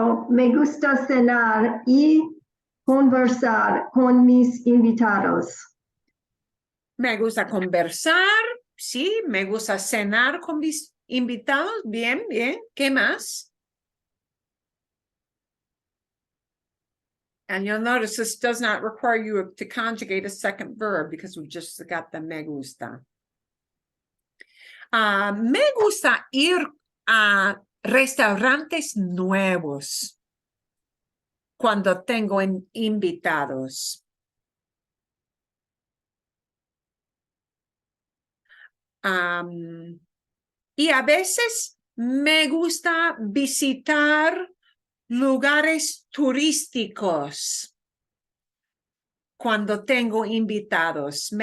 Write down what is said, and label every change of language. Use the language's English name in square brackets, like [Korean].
[Spanish] Me gusta cenar y conversar con mis invitados. Me gusta conversar, sí, me gusta cenar con mis invitados, bien, bien. ¿Qué más? [English] And you'll notice this does not require you to conjugate a second verb because we've just got the [Spanish] me gusta. Me gusta ir a restaurantes nuevos cuando tengo invitados. Y a veces me gusta visitar lugares turísticos cuando tengo invitados.